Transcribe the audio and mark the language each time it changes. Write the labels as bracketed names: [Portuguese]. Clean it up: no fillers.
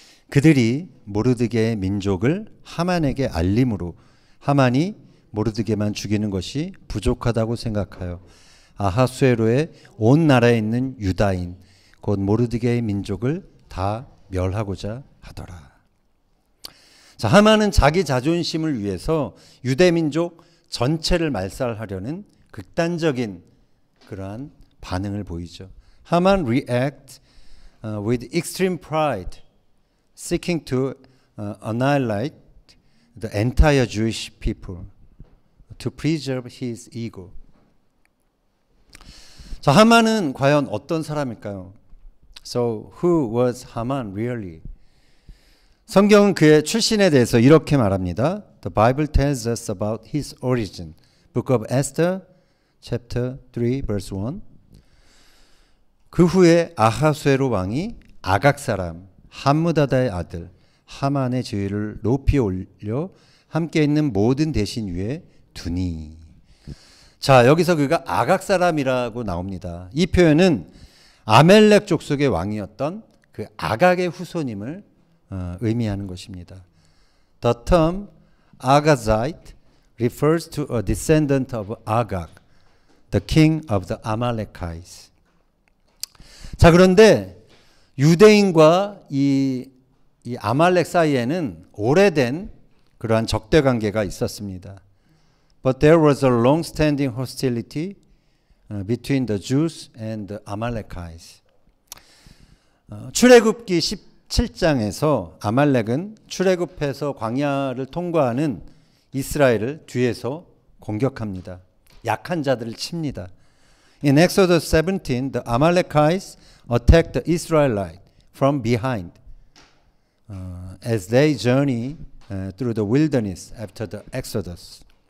[Korean] 그들이 모르드게의 민족을 하만에게 알림으로 하만이 모르드게만 죽이는 것이 부족하다고 생각하여 아하수에로의 온 나라에 있는 유다인 곧 모르드게의 민족을 다 멸하고자 하더라. 자, 하만은 자기 자존심을 위해서 유대 민족 전체를 말살하려는 극단적인 그러한 반응을 보이죠. [English] 하만 react with extreme pride, seeking to annihilate the entire Jewish people to preserve his ego. [Korean] 자, 하만은 과연 어떤 사람일까요? [English] So who was Haman really? [Korean] 성경은 그의 출신에 대해서 이렇게 말합니다. [English] The Bible tells us about his origin. Book of Esther, chapter 3, verse 1. [Korean] 그 후에 아하수에로 왕이 아각 사람 함므다다의 아들 하만의 지위를 높이 올려 함께 있는 모든 대신 위에 두니. 자, 여기서 그가 아각 사람이라고 나옵니다. 이 표현은 아멜렉 족속의 왕이었던 그 아각의 후손임을 의미하는 것입니다. [English] The term Agazite refers to a descendant of Agag, the king of the Amalekites. [Korean] 자, 그런데 유대인과 이 아말렉 사이에는 오래된 그러한 적대 관계가 있었습니다. [English] But there was a long-standing hostility between the Jews and the Amalekites. [Korean] 출애굽기 17장에서 아말렉은 출애굽해서 광야를 통과하는 이스라엘을 뒤에서 공격합니다. 약한 자들을 칩니다. [English] In Exodus 17, the Amalekites attacked the Israelites from behind as they journey through the wilderness after the Exodus.